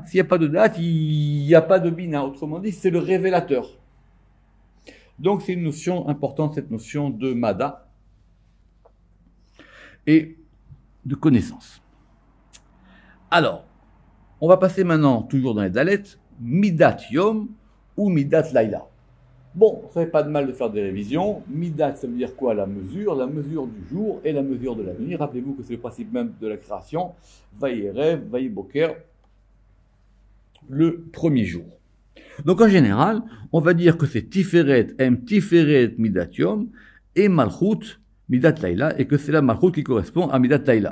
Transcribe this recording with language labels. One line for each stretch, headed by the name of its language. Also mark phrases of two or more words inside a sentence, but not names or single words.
French: S'il n'y a pas de da'at, il n'y a pas de bina. Autrement dit, c'est le révélateur. Donc c'est une notion importante, cette notion de mada et de connaissance. Alors, on va passer maintenant, toujours dans les dalets,
Hebrew: מידת יום ou מידת לילה.
French: Bon, ça fait pas de mal de faire des révisions. Midat, ça veut dire quoi? La mesure du jour et la mesure de la nuit. Rappelez-vous que c'est le principe même de la création.
Hebrew: ויהי ערב, ויהי בוקר,
French: le premier jour. Donc en général, on va dire que c'est Tiferet,
Hebrew: תפארת מידת יום
French: et
Hebrew: מלכות מידת לילה,
French: et que c'est la Malchut qui correspond à
Hebrew: מידת לילה.